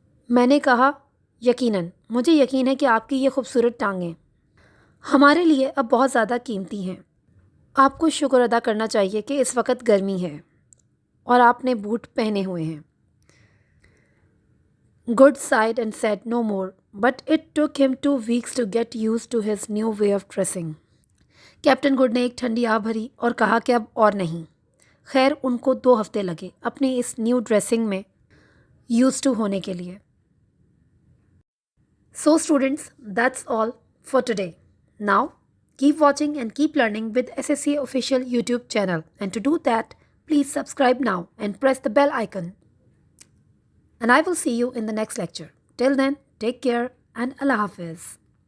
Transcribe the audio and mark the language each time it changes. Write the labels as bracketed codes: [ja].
[hi] मैंने कहा, यकीनन, मुझे यकीन है कि आपकी ये खूबसूरत टांगें हमारे लिए अब बहुत ज़्यादा कीमती हैं। आपको शुक्र अदा करना चाहिए कि इस वक्त गर्मी है और आपने बूट पहने हुए हैं। [en] Good sighed and said no more, but it took him 2 weeks to get used to his new way of dressing. [hi] Captain good ने एक ठंडी आह भरी और कहा कि अब और नहीं। खैर, उनको 2 हफ्ते लगे अपनी इस [en] new dressing [hi] में [en] use to [hi] होने के लिए। [en] So students, that's all for today. Now, keep watching and keep learning with SSC official YouTube channel. And to do that, please subscribe now and press the bell icon. And I will see you in the next lecture. Till then, take care and Allah Hafiz.